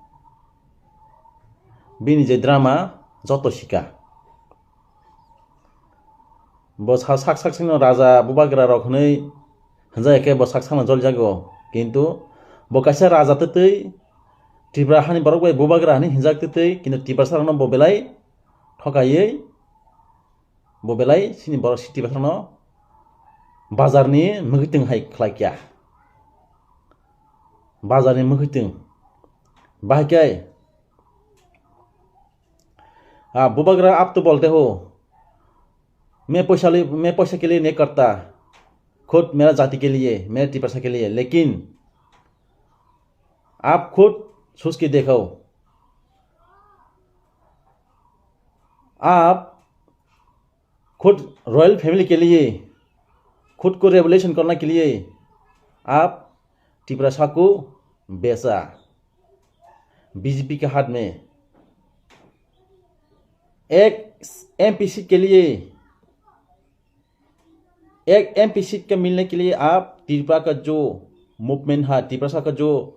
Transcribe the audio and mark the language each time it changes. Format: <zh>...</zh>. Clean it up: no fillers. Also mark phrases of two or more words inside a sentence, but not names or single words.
<trp>bini je drama joto sika bo sak sino raja bubagra rok hnei hanjai ke bo sak sakno joljago kintu bo kaisa raja tetei Tripura hani borok bai bubagra hani hinjak tetei kintu Tripura sarno bo belai thokaiui bo belai sini borok Tripura sarno bazarni mugiteng hai khlaikya bazarni mugiteng bahkai</trp> <hi>बुबागरा आप तो बोलते हो मैं पैसा के लिए नहीं करता खुद मेरा जाति के लिए मेरे टिपरसा के लिए लेकिन आप खुद सोच के देखो आप खुद</hi> <en>royal family</en> <hi>के लिए खुद को रेवोल्यूशन करने के लिए आप टिपरसा को बेचा बीजेपी के हाथ में एक</hi> <en>MP seat</en> <hi>के लिए एक</hi> <en>MP seat</en> <hi>के मिलने के लिए आप त्रिपुरा का जो मूवमेंट है त्रिपुरा का जो</hi>